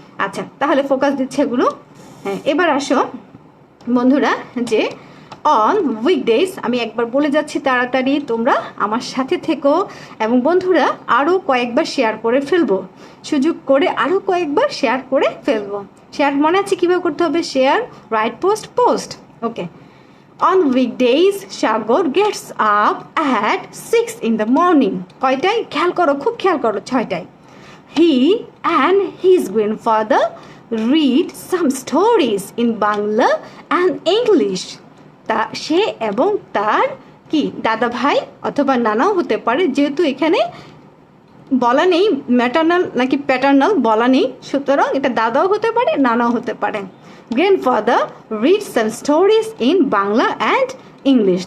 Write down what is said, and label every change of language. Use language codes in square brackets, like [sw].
[bn] আচ্ছা, তাহলে ফোকাস দিচ্ছে এগুলো। হ্যাঁ, এবার আসো বন্ধুরা, যে [en] on weekdays, [bn] আমি একবার বলে যাচ্ছি তাড়াতাড়ি, তোমরা আমার সাথে থেকো এবং বন্ধুরা আরও কয়েকবার শেয়ার করে ফেলবো, সুযোগ করে আরও কয়েকবার শেয়ার করে ফেলবো। শেয়ার মনে আছে কীভাবে করতে হবে? Share, right, post. Okay. [en] On weekdays Sagar gets up at 6 in the morning। [bn] কয়টায়? খেয়াল করো, খুব খেয়াল করো, 6টায়। [en] He and his grandfather read some stories in Bangla and English। [bn] তা সে এবং তার কি দাদা ভাই অথবা নানাও হতে পারে, যেহেতু এখানে বলা নেই ম্যাটার্নাল নাকি প্যাটার্নাল বলা নেই, সুতরাং এটা দাদাও হতে পারে, নানাও হতে পারে। [en] Grandfather read some stories in Bangla and English.